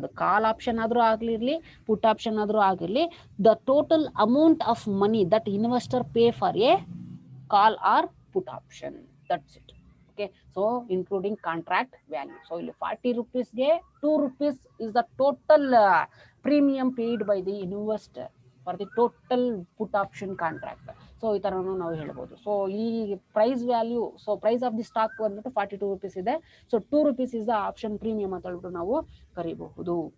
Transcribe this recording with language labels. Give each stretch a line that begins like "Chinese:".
Kannada: ಅದು ಕಾಲ್ ಆಪ್ಷನ್ ಆದ್ರೂ ಆಗಿರ್ಲಿ,
English: Put option ಆದ್ರೂ ಆಗಿರ್ಲಿ, the total amount of money that investor pay for a call or put option. That's it. Okay, so including contract value. So 40 rupeesಗೆ 2 rupees is the total premium paid by the investor for the total put option contract.
Kannada: So ಈ ತರನು ನಾವು ಹೇಳ್ಬೋದು.
English: So ಈ price value, so price of the stock ಬಂದ್ಬಿಟ್ಟು 42 rupees ಇದೆ. So 2 rupees is the option premium
Kannada: ಅಂತ ಹೇಳ್ಬಿಟ್ಟು ನಾವು ಕರಿಬಹುದು.